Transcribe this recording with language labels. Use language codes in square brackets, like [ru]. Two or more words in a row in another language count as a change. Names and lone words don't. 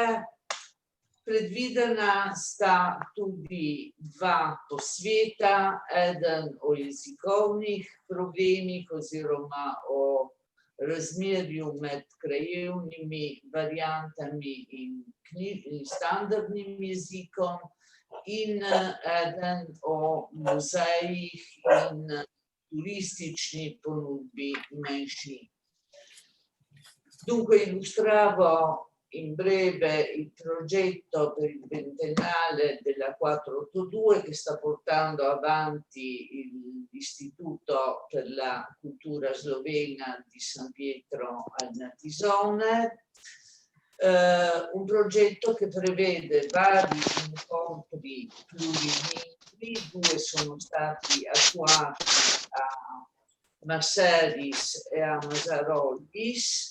[sl] Predvidena sta tudi dva posveta, eden o jezikovnih problemih oziroma o razmerju med krajevnimi variantami in standardnim jezikom in eden o muzejih in turistični ponudbi manjšin. [it] Dunque illustravo in breve il progetto per il ventennale della 482 che sta portando avanti l'Istituto per la Cultura Slovena di San Pietro al Natisone, un progetto che prevede vari incontri plurilingui, due sono stati attuati a Masseris e a Masarolis.